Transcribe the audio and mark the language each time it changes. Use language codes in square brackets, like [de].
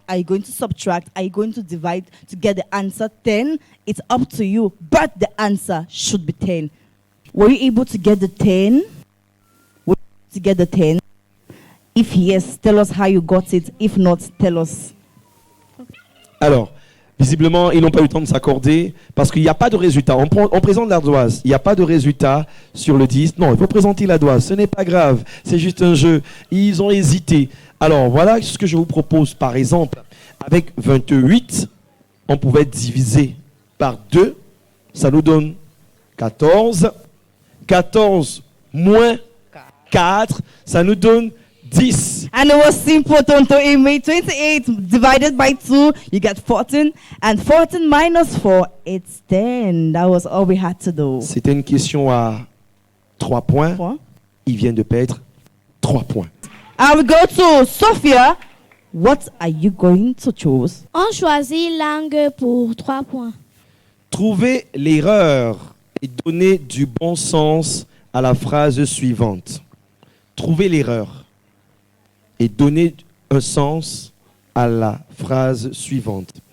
[en] Are you going to subtract? Are you going to divide to get the answer 10? It's up to you, but the answer should be 10. Were you able to get the 10? Were you able to get the 10? If yes, tell us how you got it. If not, tell us. [fr] Alors, visiblement, ils n'ont pas eu le temps de s'accorder parce qu'il n'y a pas de résultat. On présente l'ardoise, il n'y a pas de résultat sur le 10. Non, il faut présenter l'ardoise, ce n'est pas grave, c'est juste un jeu. Ils ont hésité. Alors, voilà ce que je vous propose. Par exemple, avec 28, on pouvait diviser par 2. Ça nous donne 14. 14 moins 4, ça nous donne 10. [en] And it was simple, Tonton Aimé. 28 divided by 2, you get 14. And 14 minus 4, it's 10. That was all we had to do. [fr] C'était une question à 3 points. Il vient de perdre 3 points. [en] And we go to Sophia. What are you going to choose? [fr] On choisit langue pour 3 points. Trouvez l'erreur et donnez du bon sens à la phrase suivante. Trouvez l'erreur et donnez un sens à la phrase suivante.